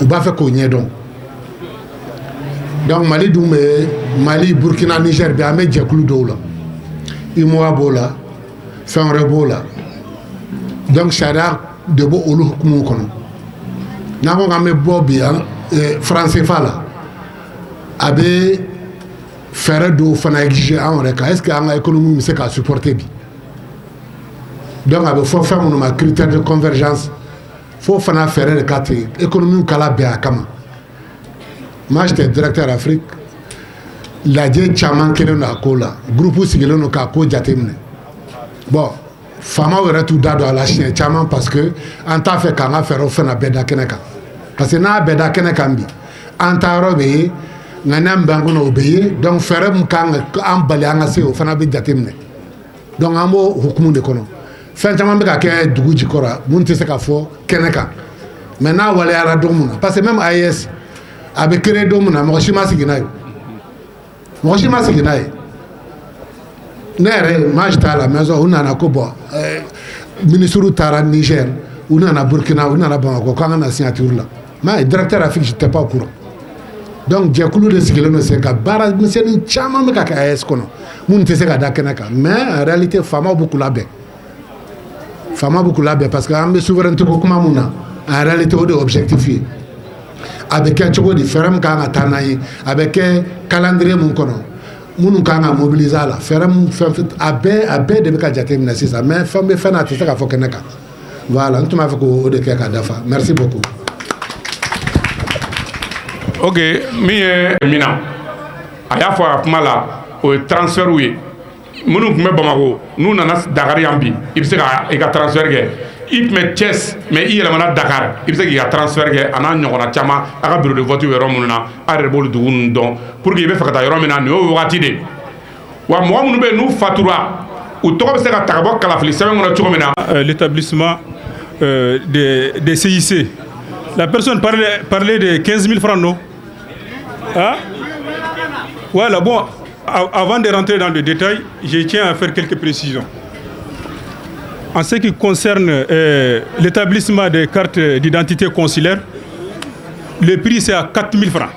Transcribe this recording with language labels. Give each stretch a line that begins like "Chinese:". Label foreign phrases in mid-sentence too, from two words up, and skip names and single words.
Bambara: U b'a fɛ k'o ɲɛdɔn donc Mali dun bɛ Mali Burkina Niger bɛ an bɛ jɛkulu dɔw la. IMOA b'o la fɛn wɛrɛ b'o la donc sariya de b'o olu hukumu kɔnɔ n'an ko k'an bɛ bɔ bi franc CFA la a bɛ fɛɛrɛ dɔw fana exiger an yɛrɛ kan
French: est ce que
Bambara: an ka économie bɛ se k'a supporter bi donc a bɛ fɔ fɛn minnu ma
French: critère de convergence
Bambara: fo fana fɛɛrɛ de ka tigɛ économie kala bɛn a kama
French: moi j'étais directeur Afrique.
Bambara: Lajɛ caman kelen don a ko la groupe sigilen don k'a ko jateminɛ bon faamaw yɛrɛ t'u da don a la siɲɛ caman
French: parce que
Bambara: an t'a fɛ k'an ka fɛɛrɛw fana bɛɛ da kɛnɛ kan
French: parce que
Bambara: n'a bɛɛ da kɛnɛ kan bi an ta yɔrɔ bɛ ye ŋaniya min b'an kɔnɔ o bɛ ye donc fɛɛrɛ min kan ka an bali an ka se o fana bɛ jateminɛ donc an b'o hukumu de kɔnɔ fɛn caman bɛ ka kɛ dugu jukɔrɔ mun tɛ se ka fɔ kɛnɛ kan mais n'a waleyara don min na
French: parce que même
Bambara: AES a bɛ créer don min na mɔgɔ si ma sigi n'a ye mɔgɔ si ma sigi n'a ye ne yɛrɛ
French: moi j'étais à la maison
Bambara: u nana ko bɔn ministre taara Niger u nana Burkina u nana Bamako k'an ka na signature la
French: mais directeur Afrik j'étais pas au courant
Bambara: donc jɛkulu de sigilen don sen ka baara misɛnnin caman bɛ ka kɛ AES kɔnɔ mun tɛ se ka da kɛnɛ kan
French: mais en réalité
Bambara: faamaw b'u k'u labɛn faama b'u k'u labɛn
French: parce que
Bambara: an bɛ souveraineté ko kuma mun na
French: en réalité
Bambara: o de ye objectif ye a bɛ kɛ cogo di fɛɛrɛ min kan ka taa n'a ye a bɛ kɛ calendrier mun kɔnɔ minnu kan ka mobiliser a la fɛɛrɛ mun fɛn a bɛɛ de bɛ ka jate minɛ sisan mais fɛn bɛ fɛn na a tɛ se ka fɔ kɛnɛ kan voilà n tun b'a fɛ k'o de kɛ ka dafa
French: merci beaucoup.
Bambara: ok min ye mina a y'a fɔ a kuma la o ye transfert ye minnu tun bɛ Bamako n'u nana Dakar yan bi i bɛ se ka i ka transfert kɛ i tun bɛ Thiès mais i yɛlɛmana Dakar i bɛ se k'i ka transfert kɛ a n'a ɲɔgɔnna caman a ka
French: bureau de vote
Bambara: yɔrɔ minnu na a yɛrɛ b'olu dugu ninnu dɔn
French: pour que
Bambara: i bɛ fɛ ka taa yɔrɔ min na nin y'o wagati de wa mɔgɔ minnu bɛ yen n'u fatura u tɔgɔ bɛ se ka ta ka bɔ kalafili sɛbɛn kɔnɔ cogo min na.
French: L'établissement des CIC, la personne parlait de 15 000 francs, non? Hein? Voilà, bon, avant de rentrer dans le détail, je tiens à faire quelques précisions. En ce qui concerne l'établissement des cartes d'identité consulaire, le prix c'est à 4 000 francs.